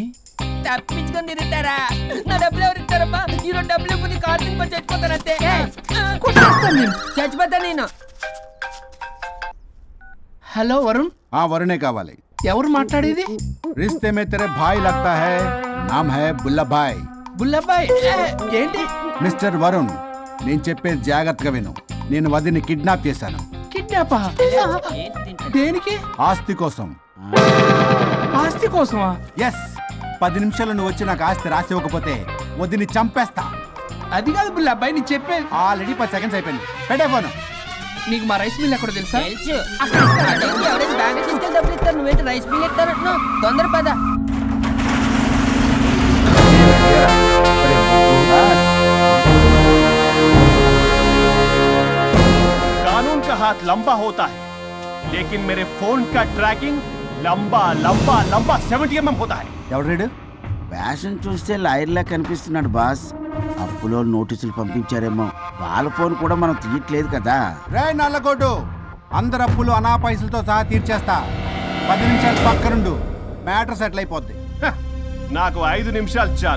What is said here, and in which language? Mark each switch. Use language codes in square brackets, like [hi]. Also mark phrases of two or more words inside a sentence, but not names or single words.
[te] తప్పించుకొని తిరుగుతారా? నా డబ్బులు ఎవరు ఇస్తారమ్మా? ఈరోజు డబ్బులు ఇవ్వదు, కార్తీక్ పని చచ్చిపోతానంతే. చచ్చిపోతా నేను. హలో వరుణ్. వరుణే కావాలి. ఎవరు మాట్లాడేది? [hi] रिश्ते में तेरे भाई लगता है, नाम है बुल्ला भाई. [te] బుల్లబ్బాయ్. ఏంటి? మిస్టర్ వరుణ్, నేను చెప్పేది జాగ్రత్తగా విను. నేను వదిని కిడ్నాప్ చేశాను. కిడ్నాపా? దేనికి? ఆస్తి కోసం. ఆస్తి కోసమా? ఎస్. 10 నిమిషాలు నువ్వు వచ్చి నాకు ఆస్తి రాసి ఇవ్వకపోతే వదిని చంపేస్తా. అది కాదు బుల్ల అబ్బాయి నీకు చెప్పే ఆల్రెడీ 10 సెకండ్స్ అయిపోయింది. పెట్టే ఫోన్. నీకు మా [en] rice mill [te] ఎక్కడో తెలుసా? తెలుసు అక్కడ ఇస్తారా? ఎవరైనా బ్యాంక్ తీసుకెళ్ళి డబ్బులు ఇస్తారు, నువ్వేంటి [en] rice bill [te] ఇస్తారంటున్నావు? తొందర పద. [hi] कानून का हाथ लंबा होता है लेकिन मेरे फोन का ट्रैकिंग लंबा लंबा लंबा 70 mm होता है. [te] ఎవడు రేడు? ఫ్యాషన్ చూస్తే లాయర్లా కనిపిస్తున్నాడు బాస్. అప్పులో నోటీసులు పంపించారేమో, వాళ్ళ ఫోన్ కూడా మనం తీయట్లేదు కదా. రే నల్లగొడ్డు, అందరు అప్పులు అనా పైసలతో సహా తీర్చేస్తా. 10 నిమిషాలు పక్కనుండు, [en] matter settle [te] అయిపోద్ది. హ, నాకు 5 నిమిషాలు చాలు.